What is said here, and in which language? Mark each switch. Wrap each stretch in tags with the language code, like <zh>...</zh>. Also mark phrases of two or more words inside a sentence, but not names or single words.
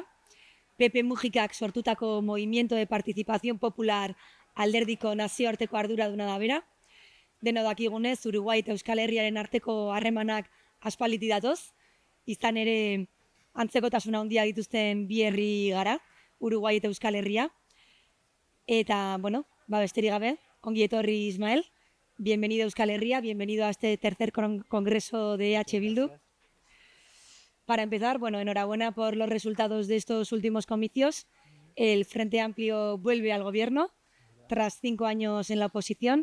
<eu>Pepe Mujikak sortutako Movimiento de Participación Popular alderdiko nazioarteko arduraduna da bera. Deno dakigunez, Uruguai eta Euskal Herriaren arteko harremanak aspaliti datoz, izan ere antzekotasuna handia dituzten bi herri gara, Uruguai eta Euskal Herria. Eta, bueno, besterik gabe, ongi etorri Ismael,</eu> <es>bienvenido a Euskal Herria, bienvenido a este tercer congreso de EH Bildu. Para empezar, bueno, enhorabuena por los resultados de estos últimos comicios. El Frente Amplio vuelve al gobierno tras 5 años en la oposición.</es>